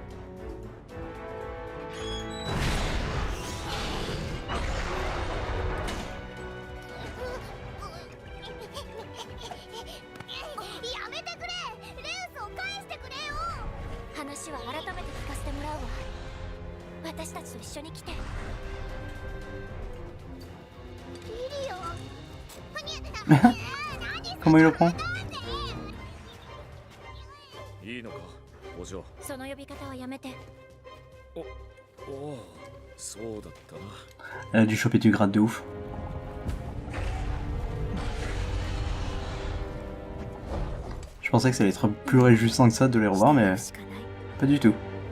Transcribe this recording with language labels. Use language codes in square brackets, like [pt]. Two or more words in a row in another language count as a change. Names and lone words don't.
[ja] やめてくれ。レウスを返してくれよ。話は改めて聞かせてもらうわ。私たちと一緒に来て。リリオ。 [fr] Comment il le prend? [ja] いいのか、お嬢。その呼び方はやめて。おお、そうだったな。 [fr] Elle a dû choper du grade de ouf. Je pensais que ça allait être plus réjouissant que ça de les revoir, mais pas du tout.